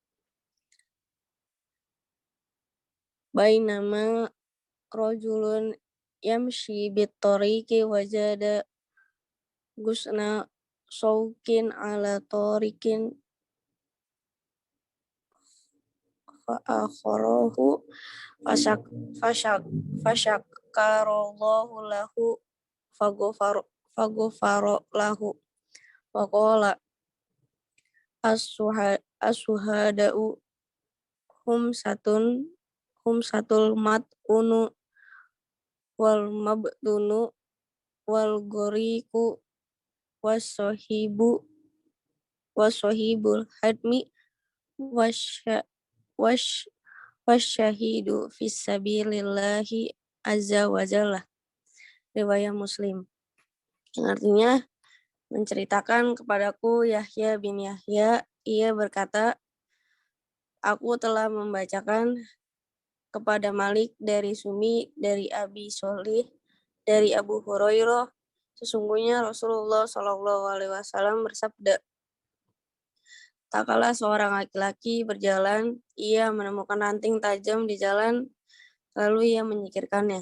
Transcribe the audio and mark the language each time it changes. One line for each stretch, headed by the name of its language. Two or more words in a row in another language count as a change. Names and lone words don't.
Arabic: بينما رجل يمشي بالطريق وجد غصن شوك على طريق فأخره فشكر الله له فغفر له وقال الشهداء خمسة المطعون والمبطون والغريق وصاحب الهدم والشهيد في سبيل الله عز وجل.
Indonesian: Riwayat Muslim. Yang artinya, menceritakan kepadaku Yahya bin Yahya, ia berkata, aku telah membacakan kepada Malik dari Sumi, dari Abi Sholih, dari Abu Hurairah, sesungguhnya Rasulullah SAW bersabda, tak kala seorang laki-laki berjalan, ia menemukan ranting tajam di jalan, lalu ia menyingkirkannya.